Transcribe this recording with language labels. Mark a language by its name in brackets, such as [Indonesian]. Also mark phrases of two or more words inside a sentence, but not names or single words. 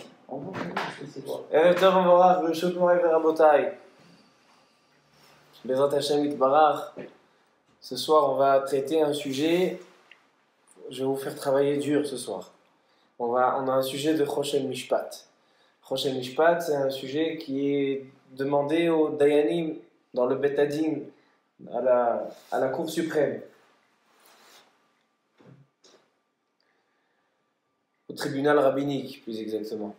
[Hebrew] ערב טוב ומבורך, ברשות מוריי ורבותיי. בעזרת השם יתברך. [French] Ce soir, on va traiter un sujet. Je vais vous faire travailler dur ce soir. On a un sujet de [Hebrew] חושן משפט. [French] Choshen Mishpat, c'est un sujet qui est demandé aux Dayanim dans le [Hebrew] בית הדין, [French] à la Cour suprême, au tribunal rabbinique, plus exactement.